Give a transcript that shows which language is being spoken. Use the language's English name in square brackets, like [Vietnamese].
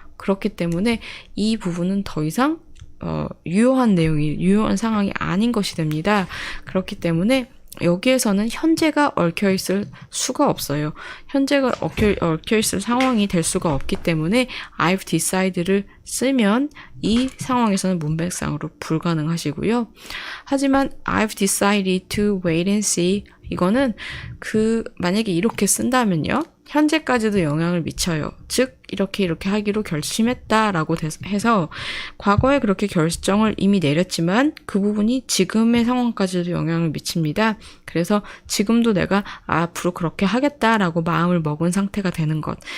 [Korean] 그렇기 때문에 이 부분은 더 이상 유효한 상황이 아닌 것이 됩니다. 그렇기 때문에 여기에서는 현재가 얽혀있을 수가 없어요. 현재가 얽혀있을 상황이 될 수가 없기 때문에 [English] I've decided [Korean] 를 쓰면 이 상황에서는 문맥상으로 불가능하시고요. 하지만 [English] I've decided to wait and see [Korean] 이거는 만약에 이렇게 쓴다면요. 현재까지도 영향을 미쳐요. 즉 이렇게 하기로 결심했다라고 해서 과거에 그렇게 결정을 이미 내렸지만 그 부분이 지금의 상황까지도 영향을 미칩니다. 그래서 지금도 내가 앞으로 그렇게 하겠다라고 마음을 먹은 상태가 되는 것.